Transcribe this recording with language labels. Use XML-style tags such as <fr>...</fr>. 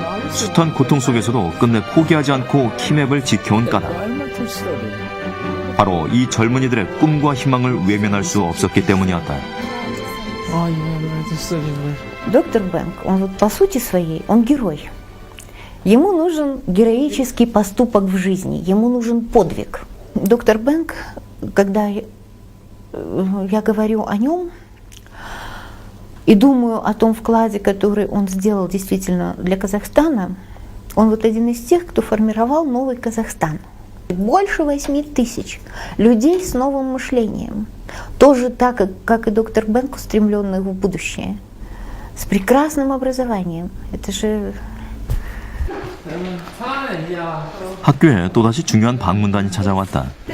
<ko>숱한 고통 속에서도 끝내 포기하지 않고 키맵을 지켜온 까닭. 바로 이 젊은이들의 꿈과 희망을 외면할 수 없었기 때문이었다. 이거</ko> <ru>доктор Бэнк, он вот по сути своей, он герой. Ему нужен героический поступок в жизни, ему нужен подвиг. Доктор Бэнк, когда я говорю о нем и думаю о том вкладе, который он сделал действительно для Казахстана, он вот один из тех, кто формировал новый Казахстан. Больше 8 тысяч людей с новым мышлением. Тоже так, как и доктор Бэнк, устремленный в будущее. С прекрасным образованием. Это же...</ru> <ko>학교에 또다시 중요한 방문단이 찾아왔다.</ko>